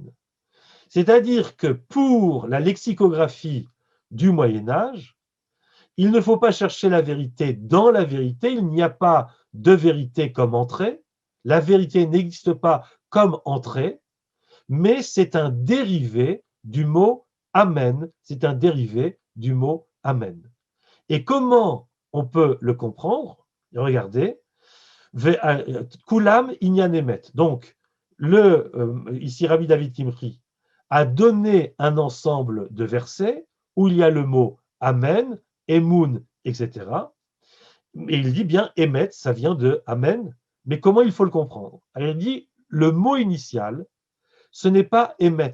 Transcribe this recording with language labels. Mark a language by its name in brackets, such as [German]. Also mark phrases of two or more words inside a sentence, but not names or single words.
[French] C'est-à-dire que pour la lexicographie du Moyen-Âge, il ne faut pas chercher la vérité dans la vérité, il n'y a pas de vérité comme entrée, la vérité n'existe pas comme entrée, mais c'est un dérivé du mot amen, c'est un dérivé du mot amen. Et comment on peut le comprendre? Regardez, [Hebrew] כולם עניין אמת. [French] Donc, ici Rabbi David Kimchi a donné un ensemble de versets où il y a le mot amen, emun, etc. Et il dit bien emet, ça vient de amen, mais comment il faut le comprendre? Alors il dit le mot initial, ce n'est pas émet.